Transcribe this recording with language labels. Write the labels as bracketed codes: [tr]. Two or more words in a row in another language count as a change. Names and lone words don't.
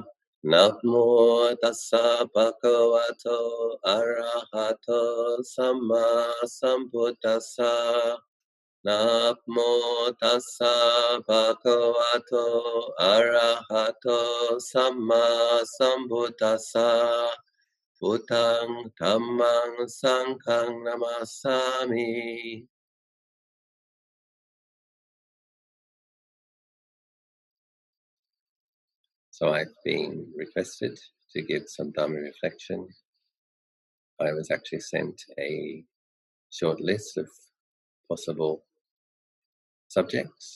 [pi] Namo tassa bhagavato arahato samma sambuddhassa. Namo tassa bhagavato arahato samma sambuddhassa. Buddhang Dhammang Sanghang Namasami. [en] So I've been requested to give some Dhamma reflection. I was actually sent a short list of possible subjects.